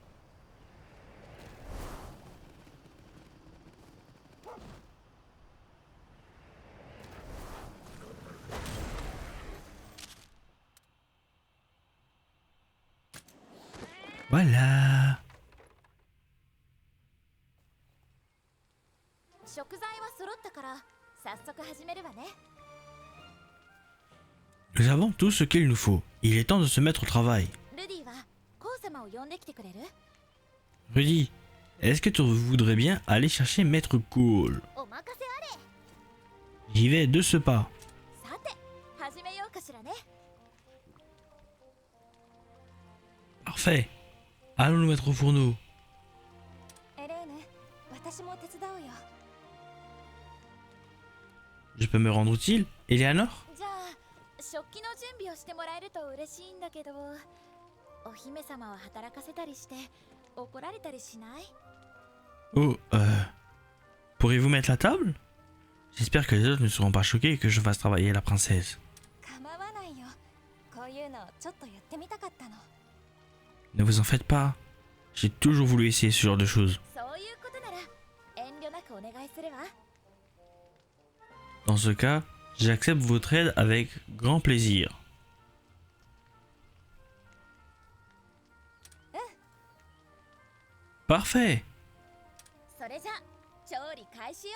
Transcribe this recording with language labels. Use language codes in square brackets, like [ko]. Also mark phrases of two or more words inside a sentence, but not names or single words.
[fr] Voilà. [ja] 食材は揃ったから早速始めるわね。 [fr] Nous avons tout ce qu'il nous faut. Il est temps de se mettre au travail. [ja] ルディはコウ様を呼んできてくれる？ [fr] Rudy, est-ce que tu voudrais bien aller chercher Maître Cole? [ja] お任せあれ。 [fr] J'y vais de ce pas. [ja] さて始めようかしらね。 [fr] Parfait. Allons nous mettre au fourneau. [ja] エレーヌ、私も手伝うよ。 [fr] Je peux me rendre utile, Eleanor? [ja] じゃあ食器の準備をしてもらえると嬉しいんだけど、お姫様は働かせたりして怒られたりしない？ [fr] Oh, pourriez-vous mettre la table? J'espère que les autres ne seront pas choqués que je fasse travailler la princesse. [ja] 構わないよ。こういうのちょっとやってみたかったの。 [fr] Ne vous en faites pas. J'ai toujours voulu essayer ce genre de choses. [ja] そういうことなら遠慮なくお願いするわ。 [fr] Dans ce cas, j'accepte votre aide avec grand plaisir. Parfait. [ja] それじゃ調理開始よ。